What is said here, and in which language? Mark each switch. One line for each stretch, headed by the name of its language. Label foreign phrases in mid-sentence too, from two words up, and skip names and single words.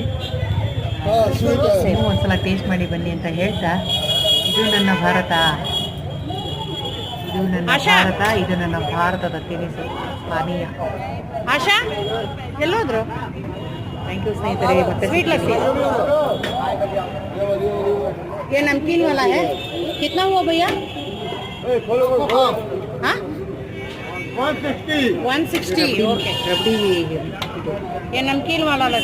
Kannada: ನೀವು ಒಂದ್ಸಲ ಟೇಸ್ಟ್ ಮಾಡಿ ಬನ್ನಿ ಅಂತ ಹೇಳ್ತಾ, ಇದು ನನ್ನ ಭಾರತ, ಇದು ನನ್ನ ಭಾರತ, ಇದು ನನ್ನ ಭಾರತದ ತಿನಿಸು ಪಾನೀಯ. ಆಶಾ ಎಲ್ಲೋದ್ರು?
English: thank you
Kannada: ಸ್ನೇಹಿತರೆ. ಮತ್ತೆ ಸ್ವೀಟ್ ಲಸ್ಸಿ
Hindi: ये नमकीन वाला है, कितना हुआ भैया? हाँ 160. ओके, ये नमकीन वाला लड्डू.